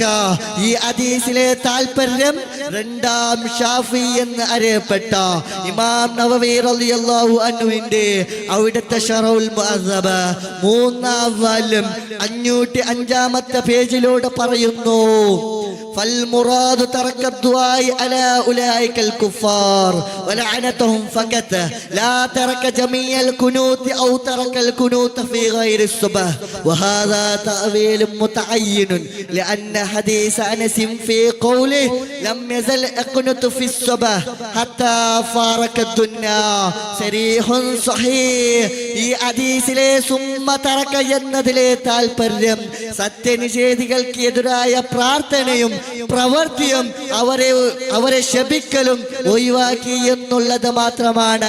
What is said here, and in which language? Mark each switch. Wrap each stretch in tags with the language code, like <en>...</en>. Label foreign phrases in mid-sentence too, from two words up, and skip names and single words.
<ml>ഈ ഹദീസിലെ താൽപര്യം 2-ാം ഷാഫി എന്ന് അറിയപ്പെട്ട ഇമാം നവവി റളിയല്ലാഹു അൻഹുവിന്റെ അവിടുത്തെ ശറഹുൽ മുഅദ്ദബ 3-ാം വാല്യം 505-ാമത്തെ പേജിലൂടെ പറയുന്നു,</ml> <ar>فالمراد ترك الدعاء على أولئك الكفار ولعنتهم فقط لا ترك جميع الكنوت أو ترك الكنوت في غير الصبح. وهذا تأويل متعين لأن حديث أنس في قوله لم يزل يقنت في الصبح حتى فارق الدنيا صريح صحيح.</ar> <ml>ഈ ഹദീസിലെ</ml> <ar>ثم ترك</ar> <ml>എന്നതിലെ താൽപര്യം സത്യനിഷേധികൾക്ക് എതിരായ പ്രാർത്ഥനയും പ്രവൃത്തിയും അവരെ ശപിക്കലും ഒഴിവാക്കി എന്നുള്ളത് മാത്രമാണ്.</ml>